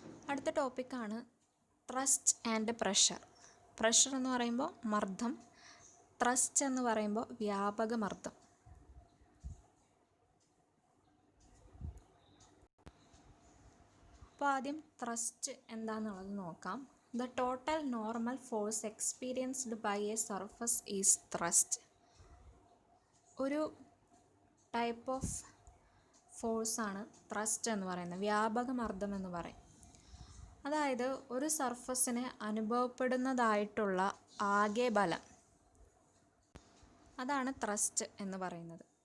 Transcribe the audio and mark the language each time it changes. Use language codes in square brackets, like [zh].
[ml] അടുത്ത ടോപ്പിക്കാണ് thrust and pressure. Pressure എന്ന് പറയുമ്പോൾ മർദ്ദം, ത്രസ്റ്റ് എന്ന് പറയുമ്പോൾ വ്യാപക മർദ്ദം. അപ്പോൾ ആദ്യം ത്രസ്റ്റ് എന്താണെന്നുള്ളത് നോക്കാം. [en] The total normal force experienced by a surface is thrust. [ml] ഒരു ടൈപ്പ് ഓഫ് ഫോഴ്സാണ് ത്രസ്റ്റ് എന്ന് പറയുന്നത്, വ്യാപക മർദ്ദം എന്ന് പറയും. അതായത് ഒരു സർഫസിന് അനുഭവപ്പെടുന്നതായിട്ടുള്ള ആകെ ബലം, അതാണ് ത്രസ്റ്റ് എന്ന് പറയുന്നത്.